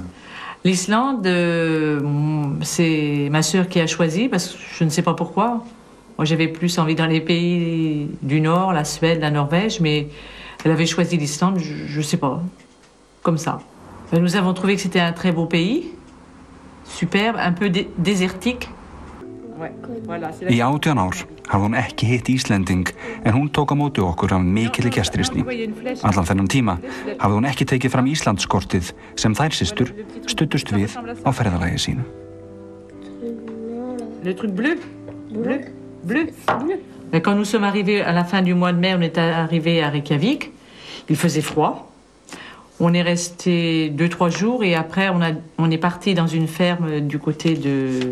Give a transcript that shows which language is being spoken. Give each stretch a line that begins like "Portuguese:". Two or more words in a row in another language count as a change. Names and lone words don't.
French: L'Islande, c'est ma sœur qui a choisi parce que je ne sais pas pourquoi. Moi j'avais plus envie dans les pays du Nord, la Suède, la Norvège, mais elle avait choisi l'Islande, je sais pas, comme ça. Nous avons trouvé que c'était un très beau pays, superbe, un peu désertique.
Icelandic: Í 18 ár hafði hún ekki hitt Íslending en hún tók á móti okkur af mikilli gestrisni. Allan þennan tíma hafði hún ekki tekið fram Íslandskortið sem þær systur studdust við á ferðalagi sínu.
French: Le truc bleu, bleu, bleu. Et quand nous sommes arrivés à la fin du mois de mai, on est arrivés à Reykjavik. Il faisait froid. On est resté 2-3 jours et après on est parti dans une ferme du côté de...